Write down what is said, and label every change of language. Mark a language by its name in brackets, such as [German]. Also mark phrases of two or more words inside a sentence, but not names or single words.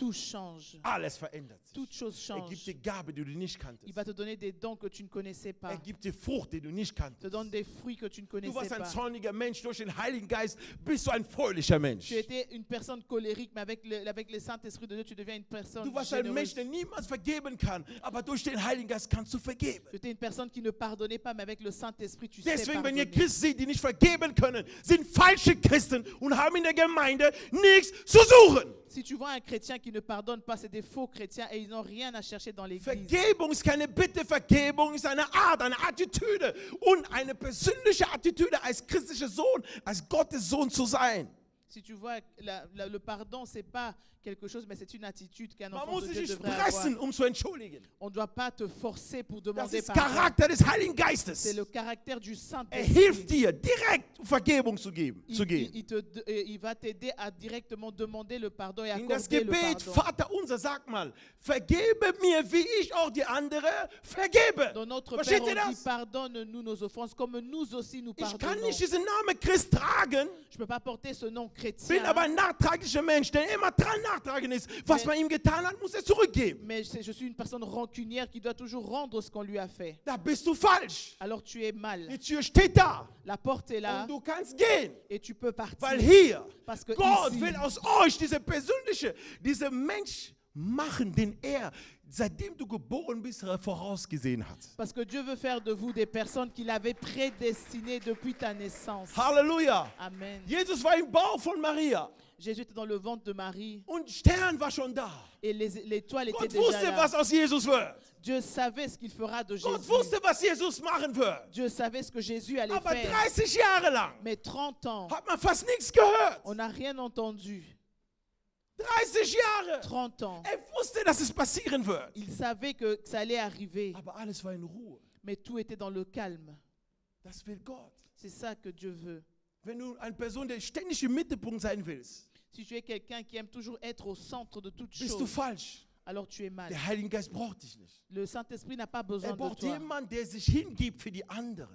[French] tout change. [German] Alles verändert sich. [French] Toute chose [German] Gibt [French] change. [German] dir Gabe, die du nicht kanntest. [French] Il va te donner des dons que tu ne connaissais pas. [German] Gibt dir Frucht, die du nicht [French] Te [German] kanntest. [French] donne des fruits que tu ne [German] Du [French] connaissais [German] warst ein [French] pas. [German] zorniger Mensch, durch den Heiligen Geist bist du ein fröhlicher Mensch. [French] Tu étais une personne colérique, mais avec le Saint-Esprit de Dieu, tu deviens une personne [German] Du warst ein Mensch, [French] généreuse. [German] der niemals vergeben kann, aber durch den Heiligen Geist kannst du vergeben. [French] Tu étais une personne qui ne pardonnait pas, mais avec le Saint-Esprit, tu sais [German] Deswegen, wenn [French] pardonner. [German] ihr Christen seht, die nicht vergeben können, sind falsche Christen und haben in der Gemeinde nichts zu suchen. [French] Si tu vois un chrétien qui ne pardonne pas, c'est des faux chrétiens et ils n'ont rien à chercher dans l'église. [German] Vergebung ist keine Bitte, Vergebung ist eine Art, eine Attitüde und eine persönliche Attitüde als christlicher Sohn, als Gottes Sohn zu sein. [French] Si tu vois, le pardon, c'est pas quelque chose, mais c'est une attitude qu'un [German] Man [French] enfant [German] muss [French] de [German] sich [French] Dieu [German] nicht [French] devrait avoir. [German] pressen, zu entschuldigen. [French] On ne doit pas te forcer pour [German] Das [French] demander [German] ist [French] pardon. [German] Charakter des Heiligen [French] C'est [German] Geistes. [French] le caractère du [German] Er [French] Saint-Esprit. [German] hilft dir, direkt Vergebung zu geben. [French] Il va t'aider à directement demander le pardon et [German] In das [French] accorder le [German] Gebet, [French] pardon. [German] Vater unser, sag mal, vergebe mir, wie ich auch die andere vergebe. [French] Dans notre [German] Versteht [French] Père, [German] ihr [French] on dit [German] das? [French] pardonne-nous nos offenses comme nous aussi nous [German] Ich kann [French] pardonnons. [German] nicht diesen Namen Christ tragen, [French] Je ne peux pas porter ce nom [German] bin [French] chrétien, [German] aber ein nachtraglicher Mensch, der immer dran nachtragen ist. Was man ihm getan hat, muss er zurückgeben. [French] mais je suis une personne rancunière qui doit toujours rendre ce qu'on lui a fait. [German] Da bist du falsch. [French] Alors tu es mal. [German] Die Tür steht da [French] La porte est là [German] und du kannst gehen. [French] et tu peux partir. [German] Weil hier, [French] Parce que [German] Gott [French] ici, [German] will aus euch diese Mensch machen, den er, seitdem du geboren bist, vorausgesehen hat. [French] parce que Dieu veut faire de vous des personnes qu'il avait prédestinées depuis ta naissance. Halleluja. Amen. [German] Jesus war im Bauch von Maria [French] Jésus était dans le ventre de Marie [German] und Stern war schon da. [French] et l'étoile était [German] Gott [French] déjà [German] wusste, [French] là. [German] was aus Jesus wird. [French] Dieu savait ce qu'il fera de [German] Gott [French] Jésus. [German] wusste, was Jesus machen wird. [French] Dieu savait ce que Jésus allait [German] Aber [French] faire. [German] 30 Jahre lang [French] Mais 30 ans, [German] hat man fast nichts gehört. [French] on n'a rien entendu. [German] 30 Jahre. [French] 30 ans. [German] Er wusste, dass es passieren wird. [French] Il savait que ça allait arriver, [German] Aber alles war in Ruhe. [French] mais tout était dans le calme. [German] Das will Gott. [French] C'est ça que Dieu veut. [German] Wenn du eine Person, der ständig im Mittelpunkt sein willst, [French] Si tu es quelqu'un qui aime toujours être au centre de toute [German] bist du [French] chose, [German] falsch. [French] alors tu es mal. [German] Der Heilige Geist braucht dich nicht. [French] Le Saint-Esprit n'a pas [German] Er [French] besoin de [German] braucht [French] toi. [German] jemanden, der sich hingibt für die anderen.